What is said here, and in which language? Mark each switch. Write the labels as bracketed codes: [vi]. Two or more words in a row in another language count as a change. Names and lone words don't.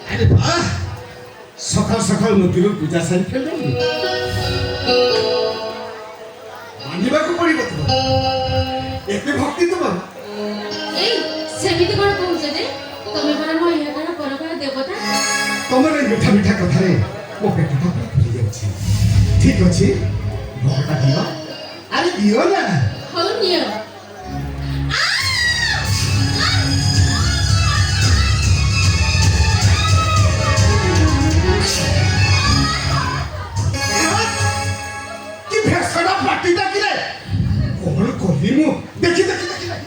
[or] ବାହ ସକାଳ ସକାଳ ନଦୀର ପୂଜା ସାରି ଫେଲିଲେ মানিବାକୁ ପଡିବ ତ ଏତେ ଭକ୍ତି ତ ବାବା ଏଇ ସେମିତି କଣ কହୁଛ ଯେ ତୁମେ পରା ମୋ ଇଲାକାର ପରକାର ଦେବତା ତମର ଏଇ ମିଠା ମିଠା କଥାରେ ମୋ ପେଟଟା ପୁରା ଫୁଲି ଯାଉଛି ଠିକ ଅଛି ଭୋଗଟା ଦିଅ ଆରେ ଦିଅ ନା ହଉ ନିଅ କି ଭେଷଣା ପାଟିଟା କିରେ କଣ କଲି ମୁଁ ଦେଖି ଦେଖି ଦେଖି